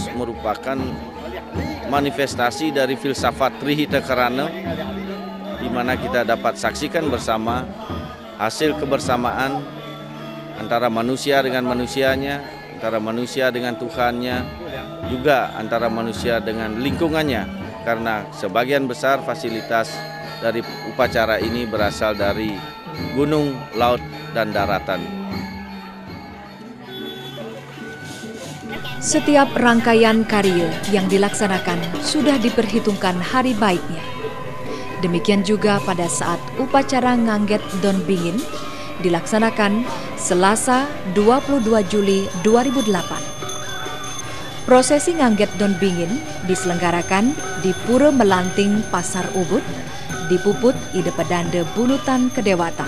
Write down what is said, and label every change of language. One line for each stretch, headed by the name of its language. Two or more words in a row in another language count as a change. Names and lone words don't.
Indonesian: merupakan manifestasi dari filsafat Trihita Karana, di mana kita dapat saksikan bersama hasil kebersamaan antara manusia dengan manusianya, antara manusia dengan Tuhannya, juga antara manusia dengan lingkungannya, karena sebagian besar fasilitas dari upacara ini berasal dari gunung, laut, dan daratan. Setiap rangkaian karya yang dilaksanakan sudah diperhitungkan hari baiknya. Demikian juga pada saat upacara Ngangget Don Bingin dilaksanakan Selasa 22 Juli 2008. Prosesi Ngangget Don Bingin diselenggarakan di Pura Melanting Pasar Ubud, di Puput Ide Pedanda Bunutan Kedewatan.